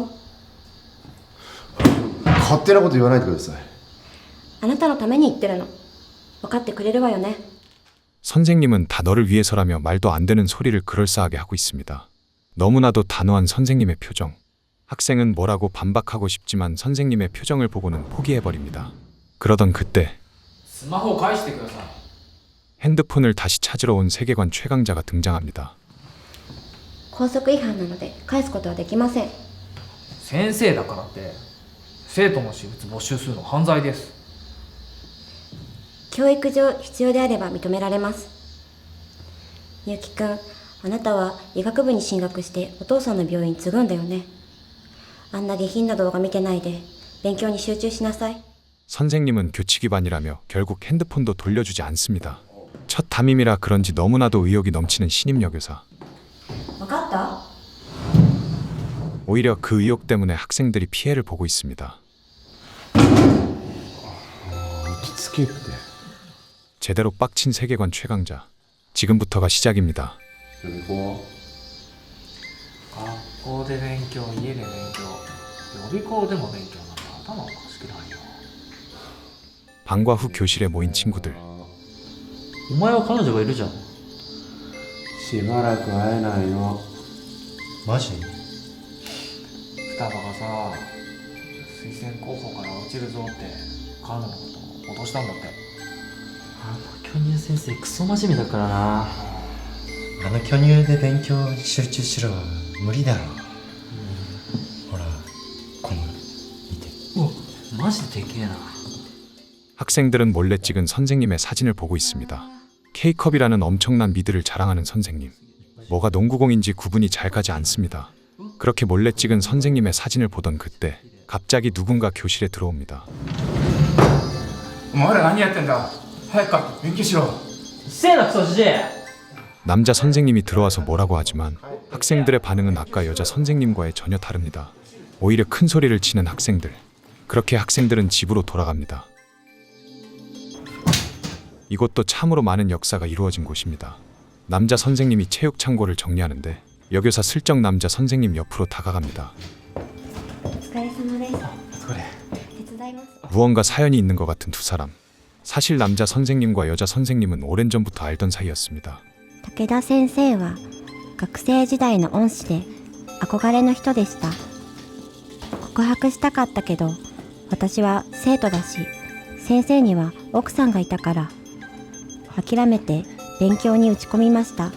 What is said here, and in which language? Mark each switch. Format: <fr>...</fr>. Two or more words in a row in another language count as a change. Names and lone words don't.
<ja>う。勝手なこと言わないでください。あなたのために言ってるの。分かってくれるわよね。</ja> <ko>선생님은 다 너를 위해서라며 말도 안 되는 소리를 그럴싸하게 하고 있습니다. 너무나도 단호한 선생님의 표정. 학생은 뭐라고 반박하고 싶지만 선생님의 표정을 보고는 포기해버립니다. 그러던 그때</ko> <ja>スマホを返してください。</ja> <ko>핸드폰을 다시 찾으러 온 세계관 최강자가 등장합니다.</ko> <ja>校則違反なので返すことはできません。先生だからって生徒の私物没収するの犯罪です。教育上必要であれば認められます。ゆうきくん、あなたは医学部に進学してお父さんの病院継ぐんだよね。あんな下品な動画見てないで勉強に集中しなさい。</ja> <ko>선생님은 교칙위반이라며 결국 핸드폰도 돌려주지 않습니다. 첫 담임이라 그런지 너무나도 의욕이 넘치는 신임 여교사.</ko> <ja>分かった？</ja> <ko>오히려 그 의욕 때문에 학생들이 피해를 보고 있습니다.</ko> <ja>落ち着けって。</ja> <ko>제대로 빡친 세계관 최강자. 지금부터가 시작입니다.</ko> <ja>予備校学校で勉強、家で勉強、予備校でも勉強なんて頭おかしくないよ。</ja> <ko>방과 후 교실에モ인 친구들.</ko> <ja>お前は彼女がいるじゃん。しばらく会えないの。マジ？双葉がさ、推薦候補から落ちるぞって彼女のことを脅したんだって。あの巨乳先生クソ真面目だからな。あの巨乳で勉強に集中しろ。無理だろ。ほらこの見て。うわ、マジででけえな。</ja> <ko>학생들은 몰래 찍은 선생님의 사진을 보고 있습니다. K컵이라는 엄청난 미드를 자랑하는 선생님. 뭐가 농구공인지 구분이 잘 가지 않습니다. 그렇게 몰래 찍은 선생님의 사진을 보던 그때 갑자기 누군가 교실에 들어옵니다.</ko> <ja>お前ら何やってんだ。早く帰って勉強しろ。せえなクソじじい。</ja> <ko>남자 선생님이 들어와서 뭐라고 하지만 학생들의 반응은 아까 여자 선생님과의 전혀 다릅니다. 오히려 큰 소리를 치는 학생들. 그렇게 학생들은 집으로 돌아갑니다. 이곳도 참으로 많은 역사가 이루어진 곳입니다. 남자 선생님이 체육 창고를 정리하는데 여교사 슬쩍 남자 선생님 옆으로 다가갑니다.</ko> <ja>お疲れ様です。お疲れ。手伝います。</ja> <ko>무언가 사연이 있는 것 같은 두 사람. 사실 남자 선생님과 여자 선생님은 오랜 전부터 알던 사이였습니다.</ko> <ja>武田先生は学生時代の恩師で憧れの人でした。告白したかったけど、私は生徒だし、先生には奥さんがいたから諦めて勉強に打ち込みました。</ja>